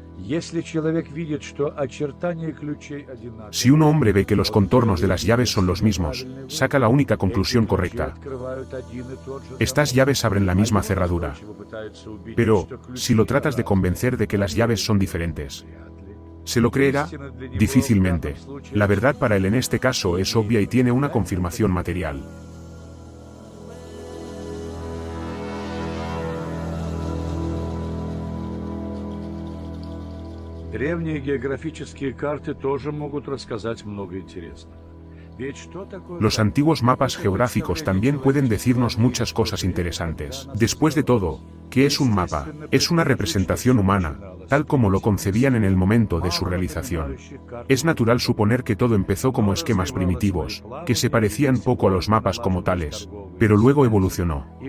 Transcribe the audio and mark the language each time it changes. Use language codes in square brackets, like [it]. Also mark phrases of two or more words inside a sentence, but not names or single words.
[es] Si un hombre ve que los contornos de las llaves son los mismos, saca la única conclusión correcta. Estas llaves abren la misma cerradura. Pero, si lo tratas de convencer de que las llaves son diferentes, ¿se lo creerá? Difícilmente. La verdad para él en este caso es obvia y tiene una confirmación material. [ru] Древние географические карты тоже могут рассказать много интересного. [es] Los antiguos mapas geográficos también pueden decirnos muchas cosas interesantes. Después de todo, ¿qué es un mapa? Es una representación humana, tal como lo concebían en el momento de su realización. Es natural suponer que todo empezó como esquemas primitivos, que se parecían poco a los mapas como tales, pero luego evolucionó.